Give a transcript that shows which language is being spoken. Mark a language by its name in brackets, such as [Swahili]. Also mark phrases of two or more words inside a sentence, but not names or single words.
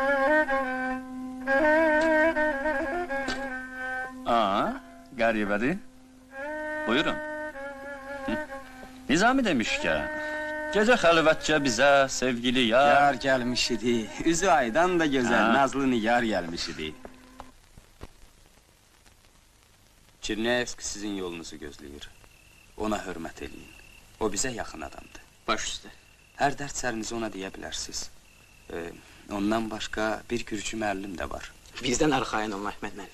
[Azerbaijani] Qəribədir. Buyurun. Hı. Nizami demiş ki, gece xəlvətcə bizə sevgili yar... Yar gelmiş idi. Üzü aydan da güzel, Ha. nazlı nigar gelmiş idi. Çirnevski sizin yolunuzu gözləyir. Ona hörmət eləyin. O bizə yaxın adamdır. Baş üstə. Hər dərd sərinizi ona deyə bilərsiniz. Ondan başqa bir gürcü müəllim də var. Bizdən arxayın olma Əhməd müəllim.